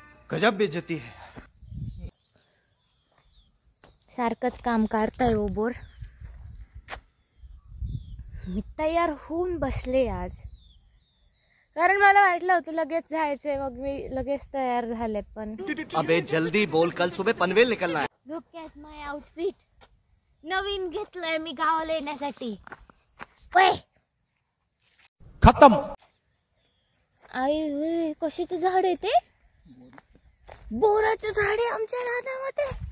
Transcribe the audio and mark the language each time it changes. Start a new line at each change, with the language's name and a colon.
Hindi: गजब बेइज्जती है.
Marathi: सारखंच काम काढताय ओ बोर. मी तयार होऊन बसले आज, कारण मला वाटलं होतं लगेच जायचंय. मग मी लगेच तयार झाले. पण
Hindi: अबे जल्दी बोल, कल सुबह पनवेल निकलना है.
English: Look at my outfit.
Marathi: नवीन घेतलंय मी गावाला येण्यासाठी. ओय
Hindi: खत्म.
Marathi: आई कशाचं झाड आहे ते? बोराचं झाड आहे आमच्या रानामध्ये.